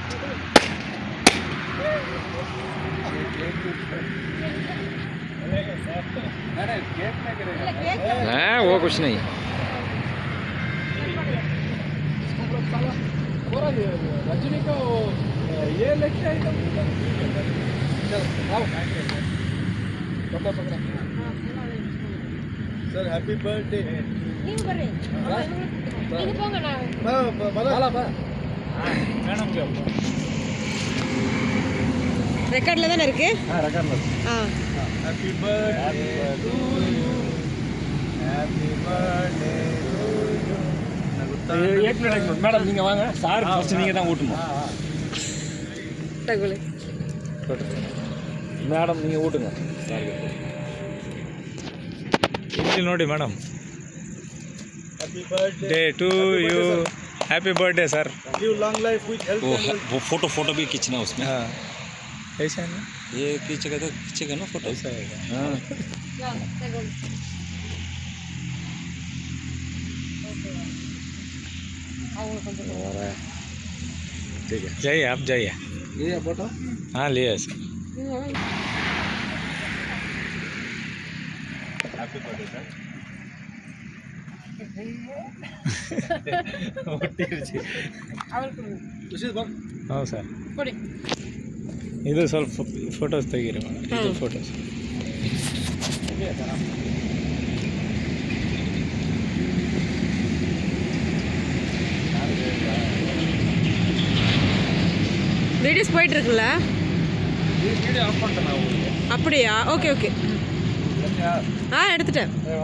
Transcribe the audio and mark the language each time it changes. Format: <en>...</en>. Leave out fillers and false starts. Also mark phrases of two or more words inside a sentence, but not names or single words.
<hi>हाँ वो कुछ नहीं. रजनी को ये लेके आई सर.</hi> <en>happy birthday.</en> <ta>ரெக்கார்ட்ல தான இருக்கு. ரெக்கார்ட்ல இருக்கு.</ta> <en>happy birthday to you. happy birthday to you.</en> <hi>एक मिनट मैडम</hi> <ta>நீங்க வாங்க. சார் ஃபர்ஸ்ட் நீங்க தான் ஊட்டணும். தகுலே மேடம் நீங்க ஊட்டுங்க சார்.</ta> <kn>ಇಲ್ಲಿ ನೋಡಿ ಮೇಡಮ್.</kn> <en>happy birthday to you. happy birthday sir. give long life with health.</en> <hi>वो फोटो भी खींचना उसमें. हाँ ऐसा है ना. ये खींचेगा ना फोटो. ऐसा है. हाँ ठीक है. जाइए आप जाइए. ये फोटो. हाँ लिए सर.</hi> <en>happy birthday sir.</en> <kn>ಹೌದು ಸರ್. ಇದು ಸ್ವಲ್ಪ ಫೋಟೋಸ್ ತೆಗೀರಿ ಮೇಡಮ್. ಇದು ಫೋಟೋಸ್.</kn> <ta>வீடியோஸ் போயிட்டு இருக்குல்ல.</ta> <en>video off</en> <ta>பண்ணிட்டேன் நான் உங்களுக்கு. அப்படியா?</ta> <en>okay okay.</en> <ta>எடுத்துட்டேன்.</ta>